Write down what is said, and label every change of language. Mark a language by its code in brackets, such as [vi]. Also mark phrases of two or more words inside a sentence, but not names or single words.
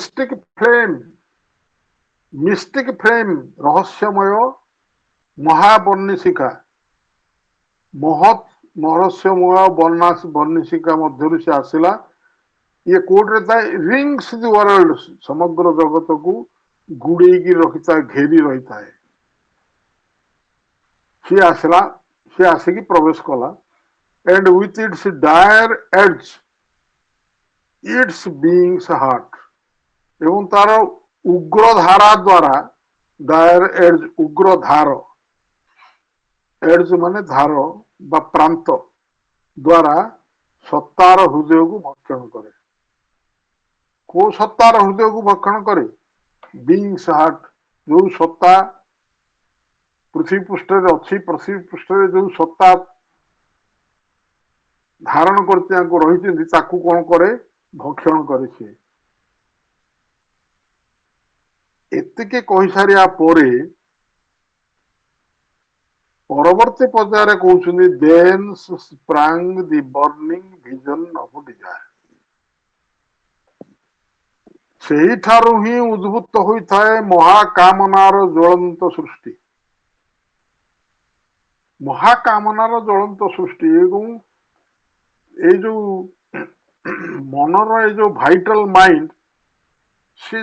[en] mystic flame [or] ରହସ୍ୟମୟ ମହାବର୍ଣ୍ଣିଶିକା ମହତ୍ ରହସ୍ୟମୟ ବର୍ଣ୍ଣିଶିକା ମଧ୍ୟରୁ ସେ ଆସିଲା ଇଏ କୋଉଠରେ ଥାଏ [en] rings the world [or] ସମଗ୍ର ଜଗତକୁ ଗୁଡେଇକି ରଖିଥାଏ ଘେରି ରହିଥାଏ ସିଏ ଆସିଲା ସିଏ ଆସିକି ପ୍ରବେଶ କଲା [en] and with its dire edge its being's heart [or] ଏବଂ ତାର ଉଗ୍ର ଧାରା ଦ୍ୱାରା [en] dire edge [or] ଉଗ୍ର ଧାର edge ମାନେ ଧାର ବା ପ୍ରାନ୍ତ ଦ୍ୱାରା ସତ୍ତାର ହୃଦୟକୁ ଭକ୍ଷଣ କରେ କୋଉ ସତ୍ତାର ହୃଦୟକୁ ଭକ୍ଷଣ କରେ [en] being's heart [or] ଯୋଉ ସତ୍ତା ପୃଥିବୀ ପୃଷ୍ଠରେ ଅଛି ପୃଥିବୀ ପୃଷ୍ଠରେ ଯୋଉ ସତ୍ତା ଧାରଣ କରିଛି ତାଙ୍କୁ ରହିଛନ୍ତି ତାକୁ କଣ କରେ ଭକ୍ଷଣ କରେ ସିଏ ଏତିକି କହିସାରିବା ପରେ ପରବର୍ତ୍ତୀ ପର୍ଯ୍ୟାୟରେ କହୁଛନ୍ତି [en] then sprang the burning vision of desire [or] ସେହିଠାରୁ ହିଁ ଉଦ୍ଭୁତ ହୋଇଥାଏ ମହାକାମନାର ଜ୍ୱଳନ୍ତ ସୃଷ୍ଟି ମହାକାମନାର ଜ୍ୱଳନ୍ତ ସୃଷ୍ଟି ଏବଂ ଏଇ ଯୋଉ ମନର ଏଇ ଯୋଉ [en] vital mind [or] ସେ